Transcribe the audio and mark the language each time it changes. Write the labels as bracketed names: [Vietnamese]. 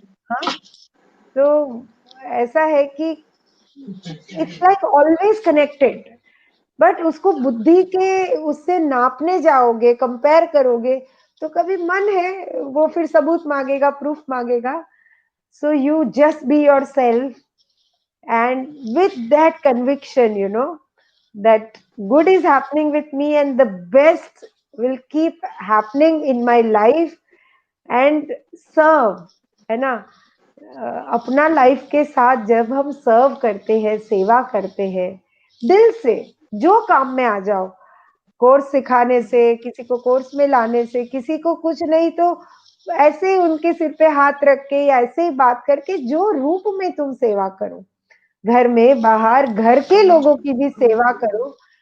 [Hindi] हाँ, तो ऐसा है कि [English] it's like always connected, [Hindi] but उसको बुद्धि के उससे नापने जाओगे, कंपेयर करोगे, तो कभी मन है वो फिर सबूत मांगेगा, प्रूफ मांगेगा। [English] so you just be yourself, and with that conviction, that good is happening with me and the best will keep happening in my life, and serve, [Hindi] है ना। अपना लाइफ के साथ जब हम सर्व करते हैं, सेवा करते हैं दिल से, जो काम में आ जाओ, कोर्स सिखाने से, किसी को कोर्स में लाने से, किसी को कुछ नहीं तो ऐसे ही उनके सिर पे हाथ रख के या ऐसे ही बात करके, जो रूप में तुम सेवा करो, घर में बाहर घर के लोगों की भी सेवा करो,